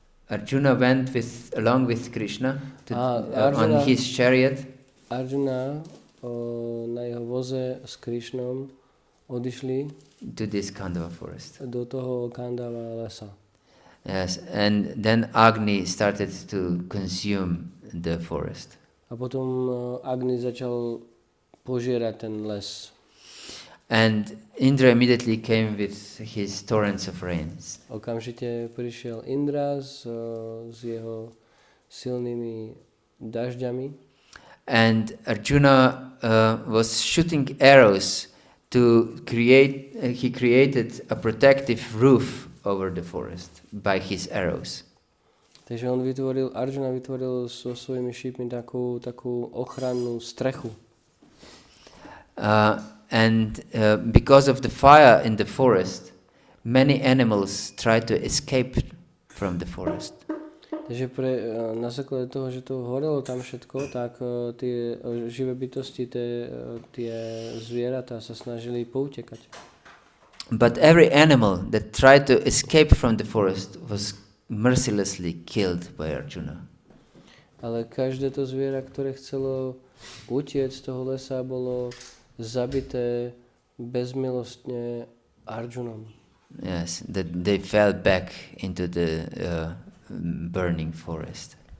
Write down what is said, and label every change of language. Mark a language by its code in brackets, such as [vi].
[en] Arjuna went along with Krishna on his chariot. [sk] Arjuna na jeho voze s Krishnom odišli [en] to this Kandava forest. [sk] Do toho Kandava lesa. [en] Yes, and then Agni started to consume the forest. [sk] A potom Agni začal požierať ten les. [en] And Indra immediately came with his torrents of rains. [sk] Okamžite prišiel Indra s jeho silnými dažďami. [en] And Arjuna was shooting arrows to create. He created a protective roof over the forest by his arrows. [sk] Takže Arjuna vytvoril so svojimi šípmi takú ochrannú strechu. [en] And because of the fire in the forest, many animals tried to escape from the forest. [sk] Takže na základe toho, že to horelo tam všetko, tak tie živé bytosti, tie zvieratá sa snažili poutekať. [en] But every animal that tried to escape from the forest was mercilessly killed by Arjuna. [sk] Ale každé to zviera, ktoré chcelo utiecť z toho lesa, bolo zabité bezmilostne Arjunom. [en] Yes, that they fell back into the burning forest.